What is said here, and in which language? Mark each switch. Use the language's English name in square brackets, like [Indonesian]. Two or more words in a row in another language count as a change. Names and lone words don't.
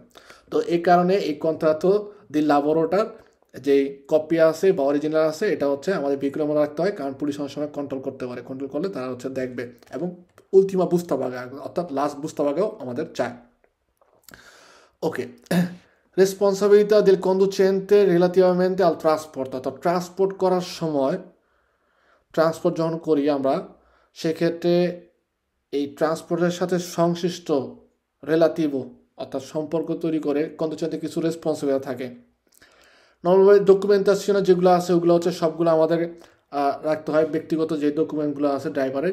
[Bangla] তো এই কারণে এই [Italian] contratto di lavoro [Bangla] যে কপি আছে বা অরিজিনাল আছে, এটা হচ্ছে আমাদের বিক্রম রাখতে হয়, কারণ পুলিশ অনেক সময় কন্ট্রোল করতে পারে, কন্ট্রোল করলে তারা হচ্ছে দেখবে। এবং [Italian] ultima busta paga [Bangla] অর্থাৎ লাস্ট বুস্তাবাগাও আমাদের চায়। ওকে, [Italian] responsabilità del conducente relativamente al trasporto, [Bangla] অর্থাৎ ট্রান্সপোর্ট করার সময়, ট্রান্সপোর্ট যখন করি আমরা, সেক্ষেত্রে এই ট্রান্সপোর্টের সাথে সংশ্লিষ্ট রিলেটিভও অর্থাৎ সম্পর্ক তৈরি করে কন্ডুচেন্টের কিছু রেসপন্সিবিলিটি থাকে। নর্মালি ডকুমেন্টেশনে যেগুলো আছে ওগুলো হচ্ছে সবগুলো আমাদের রাখতে হয়, ব্যক্তিগত যে ডকুমেন্টগুলো আছে ড্রাইভারের।